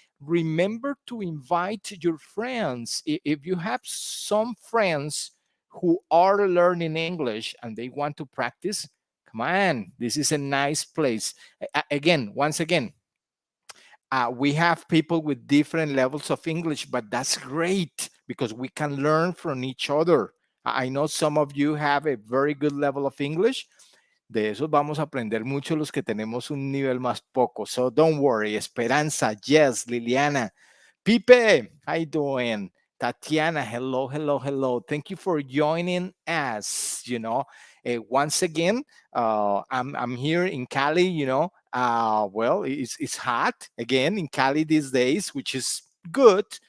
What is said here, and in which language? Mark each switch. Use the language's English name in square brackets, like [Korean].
[English] Remember to invite your friends. If you have some friends who are learning English and they want to practice, come on, this is a nice place. Once again, we have people with different levels of English, but that's great because we can learn from each other. I know some of you have a very good level of English. [Spanish] De esos vamos a aprender mucho los que tenemos un nivel más poco. [English] So don't worry. Esperanza, yes. Liliana, Pipe, how you doing? Tatiana, hello. Thank you for joining us. Once again, I'm here in Cali. Well, it's hot again in Cali these days, which is good.